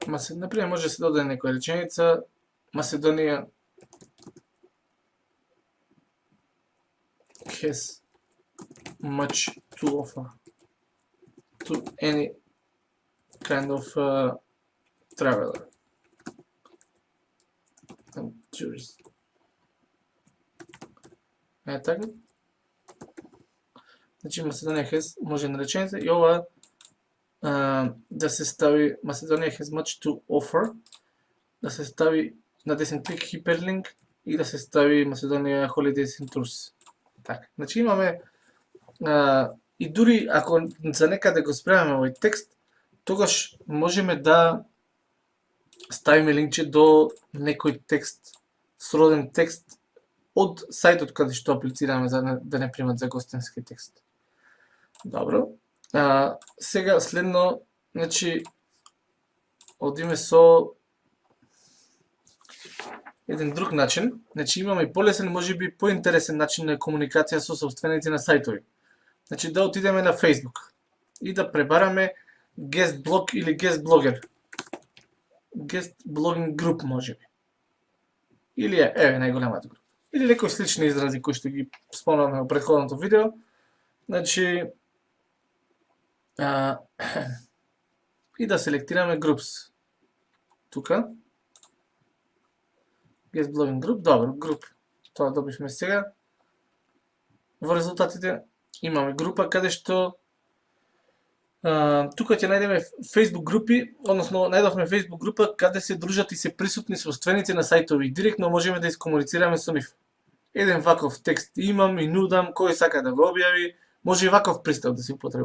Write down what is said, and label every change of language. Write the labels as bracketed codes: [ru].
[mk] Например, може да се додаде некоја реченица. [en] Macedоnia has much to offer to any kind of traveler and tourist. [mk] Така. Значи [en] Macedоnia has [mk] може на реченица и ова да се стави [en] Macedоnia has much to offer, [mk] да се стави на десен клик хиперлинк и да се стави Macedоnia Holidays and Tours. Така, значи имаме и дури ако за некаде го спремаме овој текст, тогаш можеме да ставиме линкче до некој текст, сроден текст од сајтот каде што аплицираме за да не примат за гостински текст. Добро. Сега следно, значи одиме со еден друг начин. Значи имаме полесен, можеби поинтересен начин на комуникација со собственици на сајтови. Значи да отидеме на Facebook и да пребараме guest blog или guest blogger. [en] Guest blogging group можеби. [mk] Или еве најголемата група. Или некои слични изрази кои што ги спомнавме во претходното видео. Значи и да селектираме groups. [en] Тука guest blogging group, добро, group. [mk] Тоа добивме сега. Во резултатите имаме група каде што тука ќе најдеме Facebook групи, односно најдовме Facebook група каде се дружат и се присутни собственици на сајтови. Директно можеме да искомуницираме со нив. Еден ваков текст имам и нудам, кој сака да го објави, може и ваков пристап да се употреби.